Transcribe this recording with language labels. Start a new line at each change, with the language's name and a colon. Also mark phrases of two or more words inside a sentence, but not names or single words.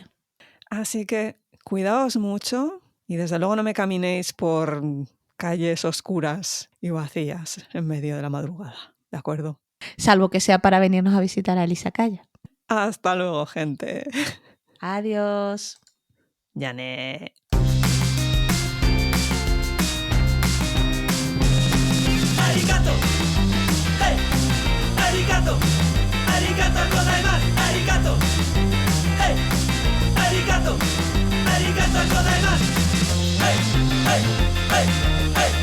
Spanish: Así que cuidaos mucho y desde luego no me caminéis por calles oscuras y vacías en medio de la madrugada, ¿de acuerdo? Salvo que sea para venirnos a visitar a izakaya. Hasta luego, gente. Adiós. Yané.
Japanese: ありがとう、ヘイ、ありがとう、ありがとうございます、ありがとう、ヘイ、ありがとう、ありがとうございます、ヘイ、ヘイ、ヘイ.